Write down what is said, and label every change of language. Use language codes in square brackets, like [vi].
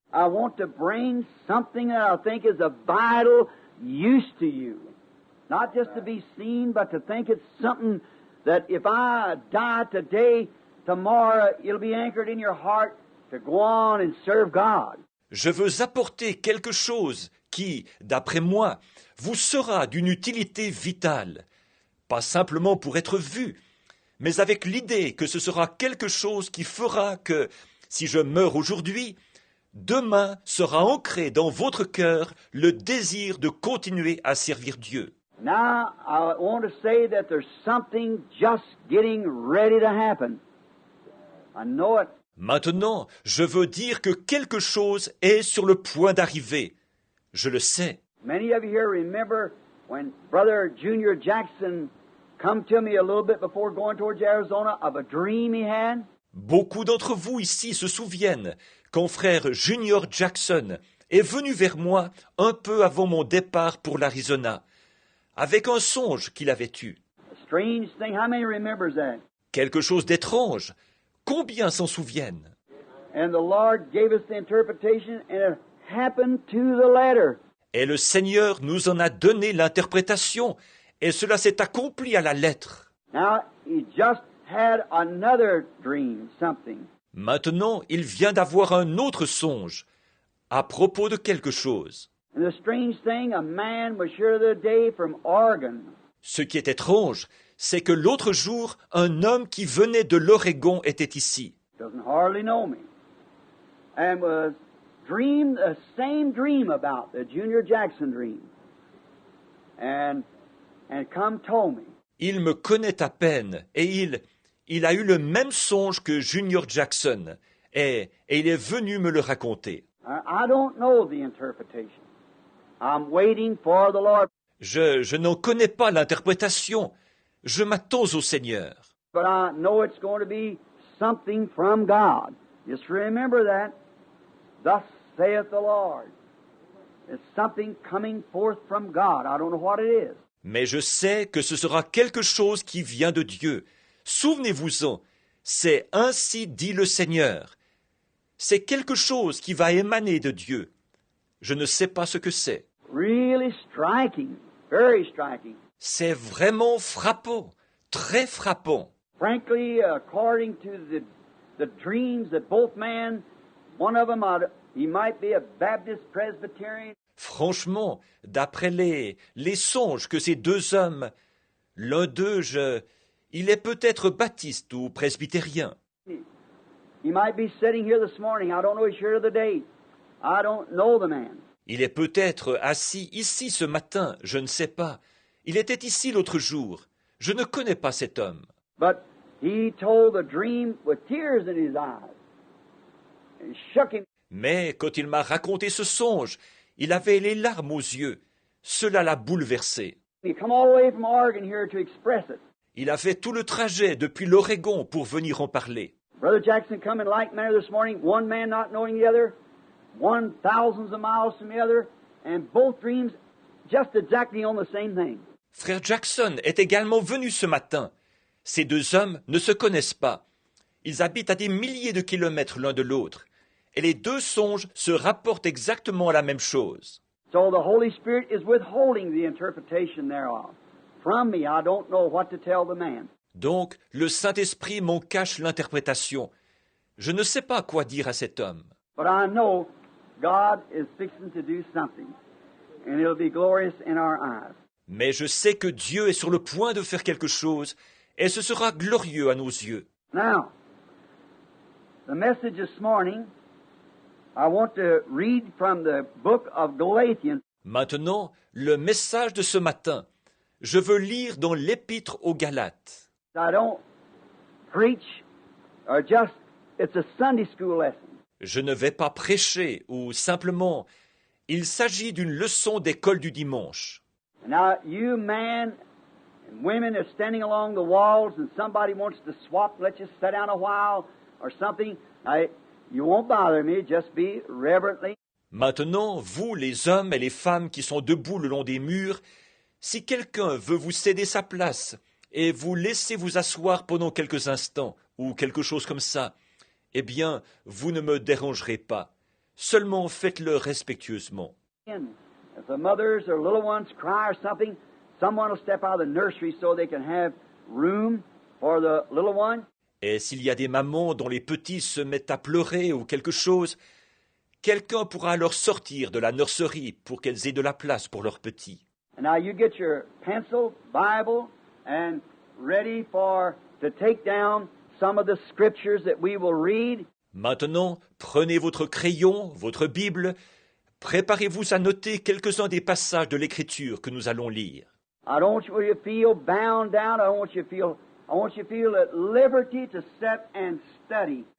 [en] I want to bring something that I think is of vital use to you. Not just to be seen, but to think it's something that if I die today, tomorrow it'll be anchored in your heart to go on and serve God. [fr] Je veux apporter quelque chose qui, d'après moi, vous sera d'une utilité vitale, pas simplement pour être vu, mais avec l'idée que ce sera quelque chose qui fera que, si je meurs aujourd'hui, demain sera ancré dans votre cœur le désir de continuer à servir Dieu. [en] Now, I want to say that there's something just getting ready to happen. I know it. [fr] Maintenant, je veux dire que quelque chose est sur le point d'arriver. Je le sais. [en] Many of you here remember when Brother Junior Jackson come to me a little bit before going towards Arizona of a dream he had. [fr] Beaucoup d'entre vous ici se souviennent quand frère Junior Jackson est venu vers moi un peu avant mon départ pour l'Arizona, avec un songe qu'il avait eu. [en] A strange thing. How many remembers that? [fr] Quelque chose d'étrange. Combien s'en souviennent? [en] And the Lord gave us the interpretation, and it happened to the letter. [fr] Et le Seigneur nous en a donné l'interprétation, et cela s'est accompli à la lettre. [en] Now, he just had another dream, something. [fr] Maintenant, il vient d'avoir un autre songe, à propos de quelque chose. [en] And the strange thing, a man was here the other day from Oregon. [fr] Ce qui est étrange, c'est que l'autre jour, un homme qui venait de l'Oregon était ici. [en] Doesn't hardly know me. And was dreamed the same dream about the Junior Jackson dream. And come told me. [fr] Il me connaît à peine et il a eu le même songe que Junior Jackson et il est venu me le raconter. [en] I don't know the interpretation. I'm waiting for the Lord. [fr] Je n'en connais pas l'interprétation. Je m'attends au Seigneur. [en] But I know it's going to be something from God. Just remember that. Thus saith the Lord. It's something coming forth from God. I don't know what it is. [fr] Mais je sais que ce sera quelque chose qui vient de Dieu. Souvenez-vous-en, c'est ainsi dit le Seigneur. C'est quelque chose qui va émaner de Dieu. Je ne sais pas ce que c'est. [en] Really striking. Very striking. [fr] C'est vraiment frappant, très frappant. [en] Frankly, according to the dreams that both men, one of them, he might be a Baptist Presbyterian. [fr] Franchement, d'après les songes que ces deux hommes, l'un d'eux, il est peut-être baptiste ou presbytérien. [en] He might be sitting here this morning. I don't know his year of the date. I don't know the man. [fr] Il est peut-être assis ici ce matin, je ne sais pas. Il était ici l'autre jour. Je ne connais pas cet homme. [en] But he told the dream with tears in his eyes. It shook him. [fr] Mais quand il m'a raconté ce songe, il avait les larmes aux yeux. Cela l'a bouleversé. [en] He come all the way from Oregon here to express it. [fr] Il a fait tout le trajet depuis l'Oregon pour venir en parler. [en] Brother Jackson come in like manner this morning, one man not knowing the other, one thousands of miles from the other, and both dreams just exactly on the same thing. [fr] Frère Jackson est également venu ce matin. Ces deux hommes ne se connaissent pas. Ils habitent à des milliers de kilomètres l'un de l'autre. Et les deux songes se rapportent exactement à la même chose. [en] So the Holy Spirit is withholding the interpretation thereof. From me, I don't know what to tell the man. [fr] Donc, le Saint-Esprit m'en cache l'interprétation. Je ne sais pas quoi dire à cet homme. [en] But I know God is fixing to do something, and it'll be glorious in our eyes. [fr] Mais je sais que Dieu est sur le point de faire quelque chose, et ce sera glorieux à nos yeux. [en] Now, the message this morning, I want to read from the book of Galatians. [fr] Maintenant, le message de ce matin. Je veux lire dans l'Épître aux Galates. [en] I don't preach or just, it's a Sunday school lesson. [fr] Je ne vais pas prêcher ou simplement, il s'agit d'une leçon d'école du dimanche. [en] Now, you men and women are standing along the walls and somebody wants to swap, let you sit down a while or something. You won't bother me, just be reverently. [fr] Maintenant, vous, les hommes et les femmes qui sont debout le long des murs, si quelqu'un veut vous céder sa place et vous laisser vous asseoir pendant quelques instants ou quelque chose comme ça, eh bien, vous ne me dérangerez pas. Seulement faites-le respectueusement. [en] If the mothers or little ones cry or something, someone will step out of the nursery so they can have room for the little one. [fr] Et s'il y a des mamans dont les petits se mettent à pleurer ou quelque chose, quelqu'un pourra alors sortir de la nurserie pour qu'elles aient de la place pour leurs petits. [en] And now you get your pencil, Bible, and ready to take down some of the scriptures that we will read. [fr] Maintenant, prenez votre crayon, votre Bible, préparez-vous à noter quelques-uns des passages de l'Écriture que nous allons lire. [en] I don't want you to feel bound down. I want you to feel at liberty to sit and study.